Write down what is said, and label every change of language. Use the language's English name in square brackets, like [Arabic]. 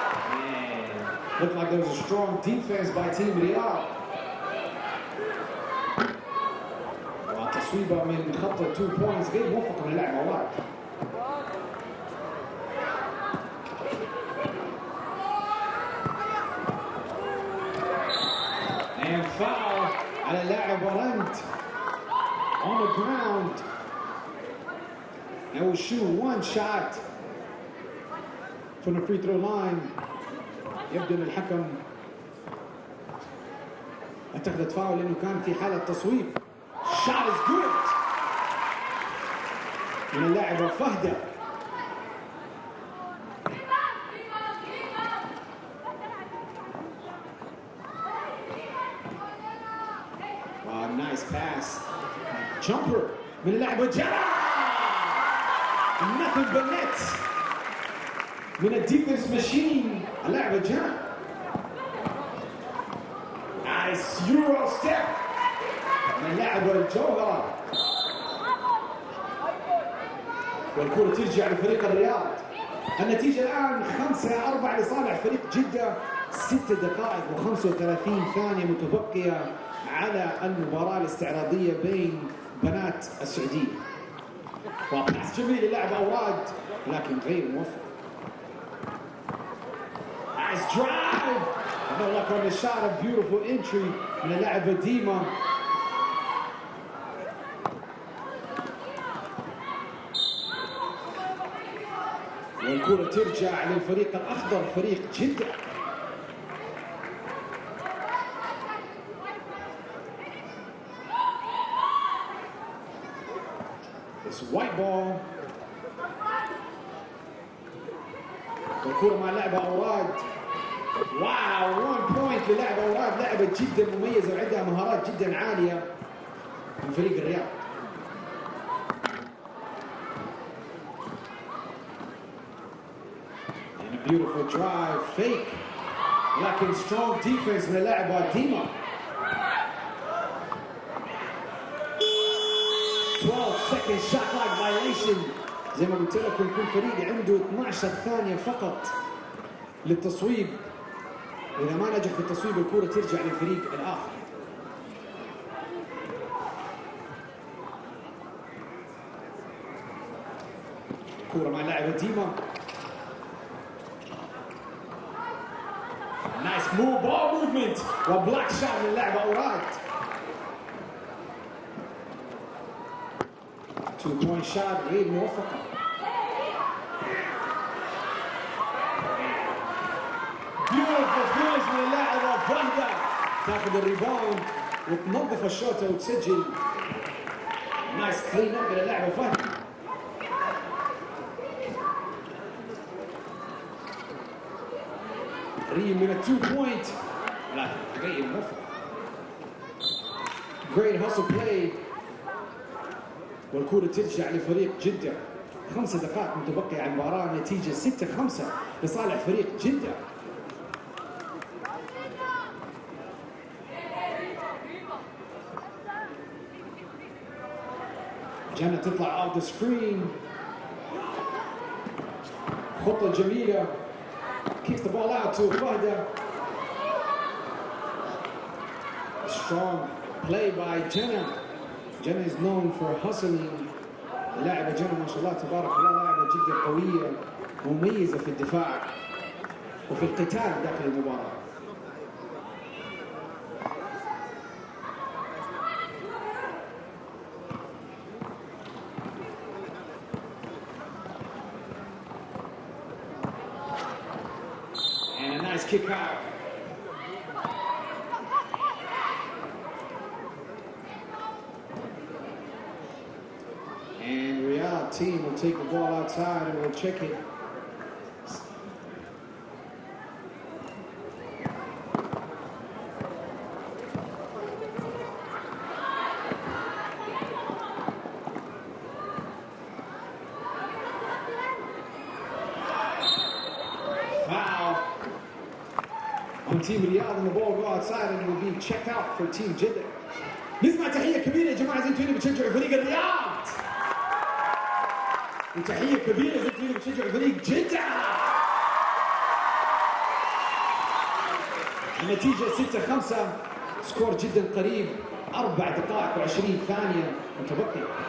[English] Man, looked like there was a strong defense by Team Riyadh. [Arabic] وتصويبة من خط 2 points غير موفقة من اللاعب أوراد. [English] And foul [Arabic] على اللاعب ورند [English] on the ground. And will shoot one shot from the free throw line. [Arabic] يبدو ان الحكم اتخذت فاول لانه كان في حالة تصويب. [English] Shot is good [Arabic] من اللاعبة فهدة. [English] Nice pass. [Arabic] Jumper من اللاعب جدة. [English] Nothing but net [Arabic] من [English] الديفنس ماشين اللاعب جدة. Nice Euro step [Arabic] من اللاعب الجوهرة. والكرة ترجع لفريق الرياض. النتيجة الآن 5-4 لصالح فريق جدة. 6 دقائق و35 ثانية متبقية على المباراة الاستعراضية بين بنات السعودية. وباس جميل للاعب أوراد لكن غير موفق. [English] Nice drive. another look on the shot, a beautiful entry [Arabic] من اللاعب ديما. والكرة ترجع للفريق الأخضر فريق جدة. [English] White ball. [Arabic] والكرة مع لاعب أوراد. واو 1 بوينت للاعب أوراد. لاعبة جدا مميزة وعندها مهارات جدا عالية من فريق الرياض. [English] And a beautiful drive fake [Arabic] لكن [English] strong defense [Arabic] من اللاعب ديما. [English] 12-second shot clock violation. [Arabic] زي ما قلت لكم كل فريق عنده 12 ثانية فقط للتصويب. إذا ما نجح في التصويب الكرة ترجع للفريق الآخر. الكرة مع اللاعب ديما. [English] Nice move ball movement وبلاك shot من اللاعب أوراد. 2-point shot [Arabic] غير موفقة. [English] beautiful finish [Arabic] من اللاعبة فهدة. تاخذ الريباوند وتنظف الشوطة وتسجل. [English] Nice clean up من اللاعبة فهدة. [Arabic] ريم من ال 2 point لكن غير موفق. [English] great hustle play. [Arabic] والكرة ترجع لفريق جدة. 5 دقائق متبقية على المباراة. نتيجة 6-5 لصالح فريق جدة. جنة تطلع [English] off the screen. [Arabic] خطة جميلة. [English] Kicks the ball out to Fahda. Strong play by Jenna. Jenna is known for hustling. [Arabic] لاعبة جنة ما شاء الله تبارك الله لاعبة جدا قوية مميزة في الدفاع وفي القتال داخل المباراة. [English] And a nice kick out. And Riyadh team will take the ball outside and will check it. Foul on Team Riyadh, and the ball go outside and it will be checked out for Team Jeddah. [Arabic] نسمع تحية كبيرة يا جماعة، زي توني بتشجعوا فريق الرياض. وتحية كبيرة زي توني بتشجعوا فريق جدة. النتيجة 6-5، سكور جدا قريب، 4 دقائق و20 ثانية متبقية.